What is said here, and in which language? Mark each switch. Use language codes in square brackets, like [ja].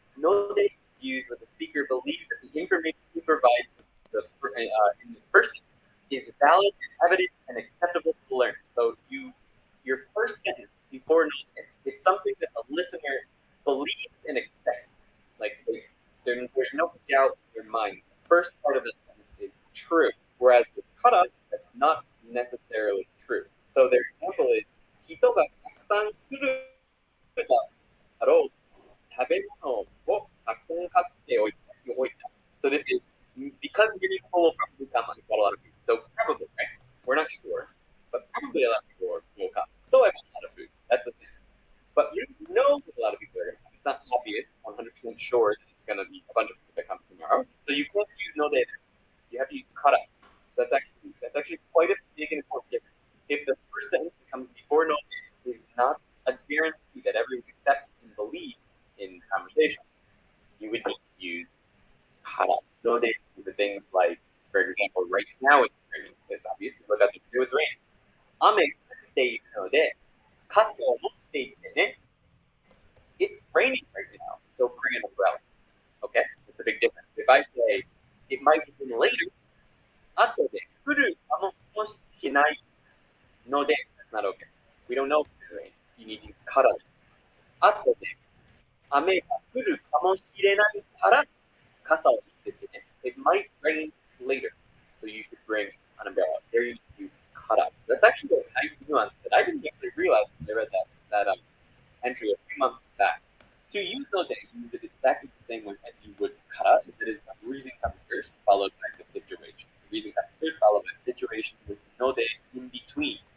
[en] Node is used when the speaker believes that the information he provides in the first sentence is valid, evident, and acceptable to learn. So your first sentence before node, it's something that the listener believes and expects. Like there's no doubt in their mind. The first part of the sentence is true, whereas with kara, that's not necessarily true. [ja] So their example is, 人がたくさん来るだろう。食べ物をたくさん買っておいた。 [en] So this is because many people will probably come and bought a lot of food. So probably, right? We're not sure, but probably a lot of people will come. So I bought a lot of food. That's the thing. But you know that a lot of people are going to come. It's not obvious, 100% sure that it's going to be a bunch of people that come tomorrow. So you can't use no data. You have to use kara. So that's actually quite a big and important difference. If the first sentence that comes before no data is not a guarantee that everyone accepts and believes in conversation, you would need to use kara. No data for things like, for example, right now it's raining. It's obvious. Look at the view, it's raining. [ja] 雨が降っているので、傘を持っていてね。 [en] It's raining right now, so bring an umbrella. Okay? It's a big difference. If I say it might rain later, [ja] 後で降るかもしれないので, [en] that's not okay. We don't know if it's rain. You need to use kara. [ja] 後で雨が降るかもしれないから傘を持ってってね. [en] It might rain later, so you should bring an umbrella. There you use kara. That's actually a nice nuance that I didn't actually realize when I read that entry a few months back. To use no de, use it exactly the same way as you would kara. That is, the reason comes first, followed by the situation. The reason comes first, followed by the situation with no de in between.